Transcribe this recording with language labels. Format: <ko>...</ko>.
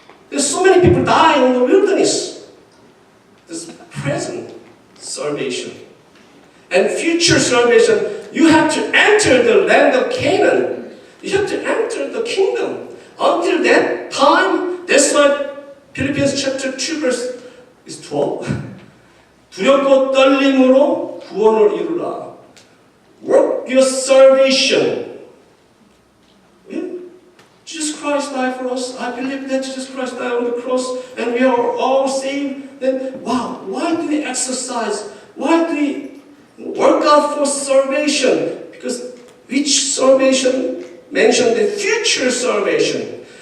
<en>There's so many people dying in the wilderness. This present salvation and future salvation. You have to enter the land of Canaan. You have to enter the kingdom. Until that time, that's why Philippians chapter 2 verse is 12.</en> <ko>두렵고 떨림으로 구원을 이루라.</ko> <en>Work your salvation. Yeah? Jesus Christ died for us. I believe that Jesus Christ died on the cross and we are all saved. Then, wow, why do we exercise? Why do we work out for salvation? Because which salvation mentioned the future salvation?</en>